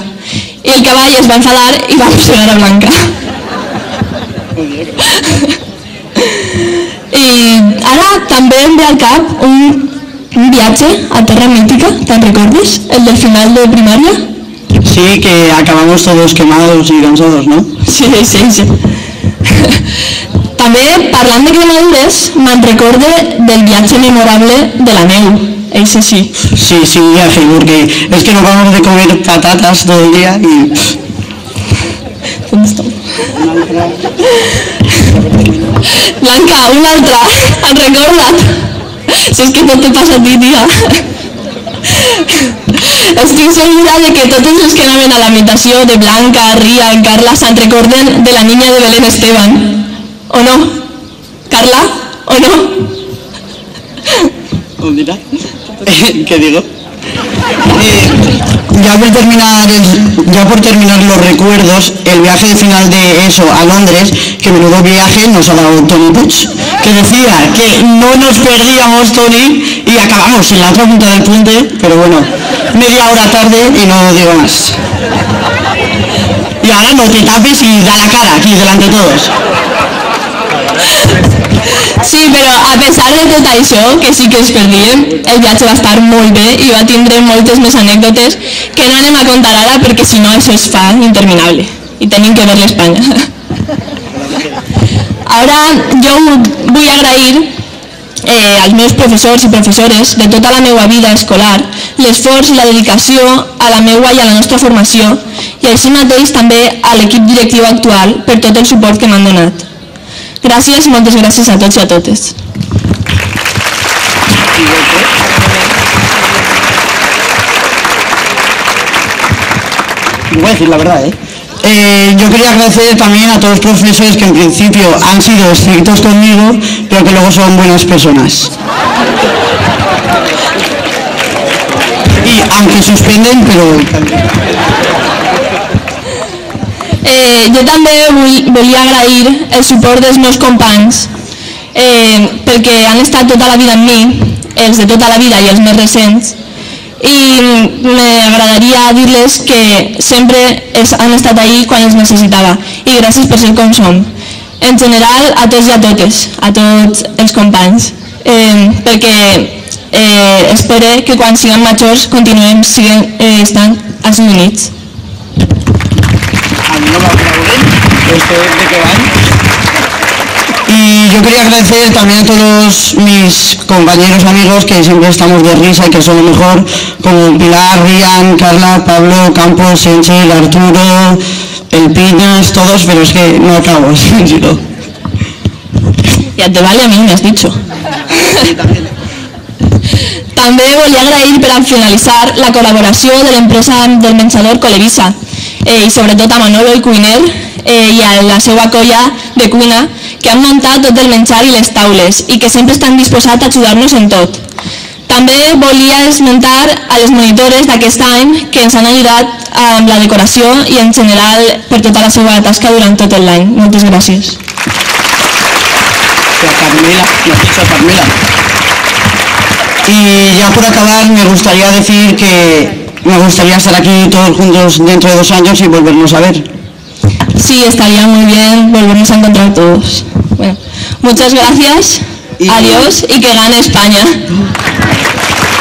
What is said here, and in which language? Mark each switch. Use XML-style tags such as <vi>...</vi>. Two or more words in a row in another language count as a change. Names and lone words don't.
<ca>I el cavall es va enfadar i va mossegar a Blanca. I ara també em ve al cap un viatge a terra mítica, te'n recordes? El del final de primària?</ca> <es>Sí, que acabamos todos quemados y cansados, ¿no? Sí.</es> <ca>També, parlant de cremadures, me'n recorde del viatge memorable de la neu.</ca> <es>Ese sí. Sí, viaje, porque es que no vamos de comer patatas todo el día y... ¿Dónde está? Blanca,</es> <ca>una altra, recorda't. Si és que tot te passa a ti, tia. Estic segura de que totes les que anaven a la imitació de Blanca, Ria, Carla se'n recorden de la niña de Belén Esteban.</ca> <es>¿O no? ¿Carla? ¿O no? Mira, ¿qué digo? Ya por terminar los recuerdos, el viaje de final de ESO a Londres, que menudo viaje nos ha dado Toni Puig, que decía que no nos perdíamos, Toni, y acabamos en la otra punta del puente, pero bueno, media hora tarde y no digo más. Y ahora no te tapes y da la cara aquí delante de todos.</es> <ca>Sí, però a pesar de tot això, que sí que es perdien, el viatge va estar molt bé i va tindre moltes més anècdotes que no anem a contar ara perquè si no això es fa interminable i tenim que ver l'Espanya. Ara jo vull agrair als meus professors i professores de tota la meva vida escolar l'esforç i la dedicació a la meva i a la nostra formació i així mateix també a l'equip directiu actual per tot el suport que m'han donat. Gràcies, moltes gràcies a tots i a totes.</ca> <es>Voy a decir la verdad, yo quería agradecer también a todos los profesores que en principio han sido estrictos conmigo, pero que luego son buenas personas. Y aunque suspenden, pero...</es> <ca>Jo també volia agrair el suport dels meus companys perquè han estat tota la vida amb mi, els de tota la vida i els més recents, i m'agradaria dir-les que sempre han estat ahí quan els necessitava i gràcies per ser com som. En general, a tots i a totes, a tots els companys, perquè espero que quan siguem majors continuem estant als units.</ca> <es>No me aplauden, ¿esto de qué van? Y yo quería agradecer también a todos mis compañeros amigos que siempre estamos de risa y que son lo mejor, como Pilar, Rian, Carla, Pablo, Campos, Senchel, Arturo, El Piñas, todos, pero es que no acabo, sincero. Ya te vale a mí, me has dicho.</es> <ca>També volia agrair per a finalitzar la col·laboració de l'empresa del menjador Colevisa i sobretot a Manolo i Cuiner i a la seva colla de cuina que han muntat tot el menjar i les taules i que sempre estan disposats a ajudar-nos en tot. També volia esmentar a les monitores d'aquest any que ens han ajudat amb la decoració i en general per tota la seva tasca durant tot l'any. Moltes gràcies. Carmela.</ca> <es>Y ya por acabar me gustaría decir que me gustaría estar aquí todos juntos dentro de 2 años y volvernos a ver. Sí, estaría muy bien volvernos a encontrar todos. Bueno, muchas gracias, adiós y que gane España.</es>